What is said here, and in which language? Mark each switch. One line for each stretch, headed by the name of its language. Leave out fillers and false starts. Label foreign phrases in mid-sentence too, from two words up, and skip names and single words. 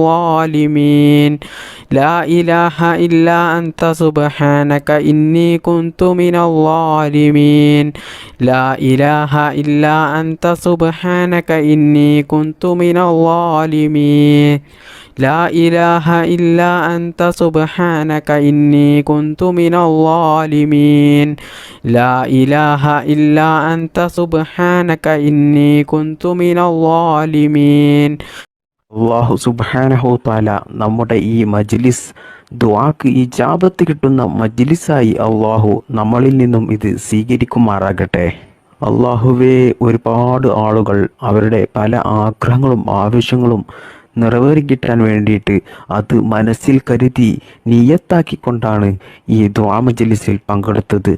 Arabic: الظالمين لا إله إلا أنت سبحانك إني كنت من الظالمين لا إله إلا أنت سبحانك إني كنت من الظالمين لا إله إلا أنت سبحانك إني كنت من الظالمين لا إله إلا أنت سبحانك إني كنت من الظالمين
Malayalam: അള്ളാഹു
Arabic: سبحانه تعالى
Malayalam: നമ്മുടെ ഈ മജ്ലിസ് ദുആക്ക് ഇജാബത്ത് കിട്ടുന്ന മജ്ലിസായി അള്ളാഹു നമ്മളിൽ നിന്നും ഇത് സ്വീകരിക്കുമാറാകട്ടെ. അള്ളാഹുവേ, ഒരുപാട് ആളുകൾ അവരുടെ പല ആഗ്രഹങ്ങളും ആവശ്യങ്ങളും നിറവേറിക്കിട്ടാൻ വേണ്ടിയിട്ട് അത് മനസ്സിൽ കരുതി നിയത്താക്കിക്കൊണ്ടാണ് ഈ ദുആ മജ്ലിസിൽ പങ്കെടുത്തത്.